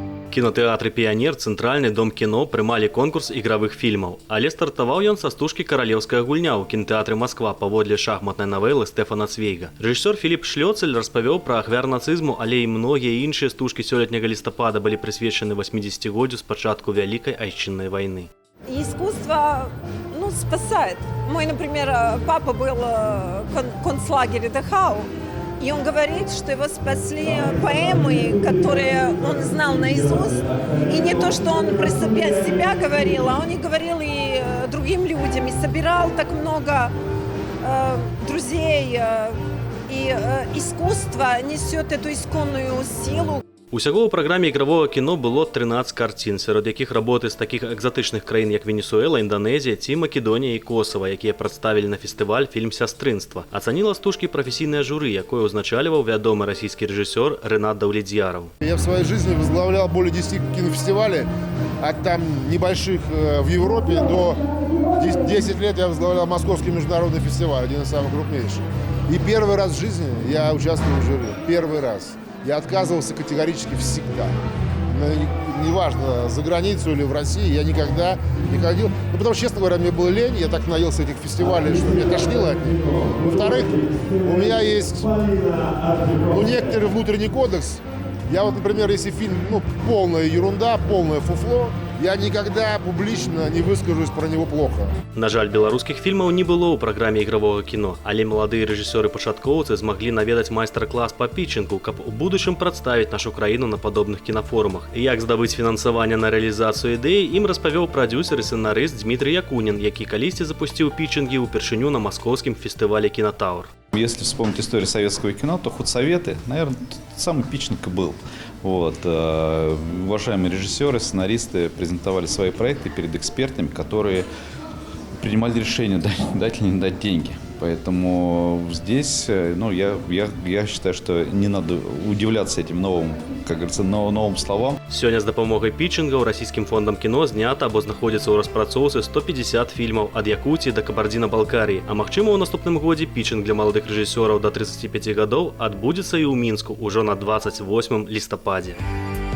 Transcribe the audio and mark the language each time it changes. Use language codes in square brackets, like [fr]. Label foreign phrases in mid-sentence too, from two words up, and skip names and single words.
[be] Кінотэатры «Піянер», Цэнтральны дом кіно прымалі конкурс ігравых фільмаў. Але стартаваў ён са стужкі «Каралеўская гульня» ў кінотэатры «Москва» паводле шахматнай навелы Стэфана Цвейга. Рэжысёр Філіп Шлёцель распавёў пра ахвяр нацызму, але і многія іншыя стужкі сёлетняга лістапада былі прысвечаны 80-годдзю з пачатку Вялікай Айчыннай вайны. [ru] Искусство, спасает. Мой, например, папа был в концлагере Дахау, и он говорит, что его спасли поэмы, которые он знал наизусть. И не то, что он про себя говорил, а он и говорил и другим людям, и собирал так много друзей. И искусство несет эту исконную силу. [be] Усяго ў праграме ігравога кіно было 13 карцін, сярод якіх работы з такіх экзатычных краін, як Венесуэла, Інданезія ці Македонія і Косава, якія прадставілі на фестываль фільм «Сястрынства». Ацаніла стужкі прафесійнае журы, якое ўзначальваў вядомы расійскі рэжысёр Ренат Даўлетдьяров. [ru] Я в своей жизни возглавлял более 10 кинофестивалей, от там небольших в Европе до 10 лет я возглавлял Московский международный фестиваль, один из самых крупнейших. И первый раз в жизни я участвовал в жюри. Первый раз. Я отказывался категорически всегда. Неважно, за границу или в России, я никогда не ходил. Потому что, честно говоря, мне было лень, я так наелся этих фестивалей, что мне тошнило от них. Во-вторых, у меня есть некоторый внутренний кодекс. Я вот, например, если фильм полная ерунда, полное фуфло, я никогда публично не выскажусь про него плохо. [be] На жаль, беларускіх фільмаў не было ў праграме ігравога кіно, але маладыя рэжысёры-пачаткоўцы змаглі наведаць майстар-клас па пітчынгу, каб у будучым прадставіць нашу краіну на падобных кінафорумах. І як здабыць фінансаванне на рэалізацыю ідэі, ім распавёў прадзюсер і сцэнарыст Дмітрый Якунін, які калісьці запусціў пітчынгі ўпершыню на маскоўскім фестывале «Кинотавр». [ru] Если вспомнить историю советского кино, то худсоветы, наверное, самый пичник и был. Уважаемые режиссеры, сценаристы презентовали свои проекты перед экспертами, которые принимали решение, дать или не дать деньги. Поэтому здесь я считаю, что не надо удивляться этим новым, как говорится, новым словам. [be] Сёння з дапамогай пітчынгаў расійскім фондам кіно знята або знаходзіцца ў распрацоўцы 150 фільмаў ад Якуціі да Кабардзіна-Балкарыі. А магчыма, у наступным годзе пітчынг для маладых рэжысёраў да 35 гадоў адбудзецца і ў Мінску ўжо на 28 лістападзе.